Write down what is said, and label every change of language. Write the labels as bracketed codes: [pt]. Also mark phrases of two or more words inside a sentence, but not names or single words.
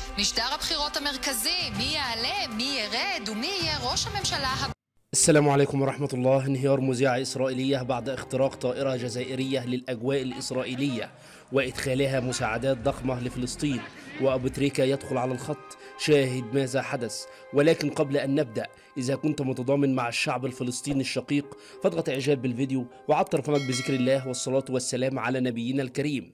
[he] משטר הבחירות המרכזי, מי יעלה, מי ירד ומי יהיה ראש הממשלה [ar] السلام عليكم ورحمة الله. انهيار مذيعة إسرائيلية بعد اختراق طائرة جزائرية للأجواء الإسرائيلية وإدخالها مساعدات ضخمة لفلسطين، وأبو تريكة يدخل على الخط. شاهد ماذا حدث. ولكن قبل أن نبدأ، إذا كنت متضامن مع الشعب الفلسطيني الشقيق فاضغط إعجاب بالفيديو وعطر فمك بذكر الله والصلاة والسلام على نبينا الكريم.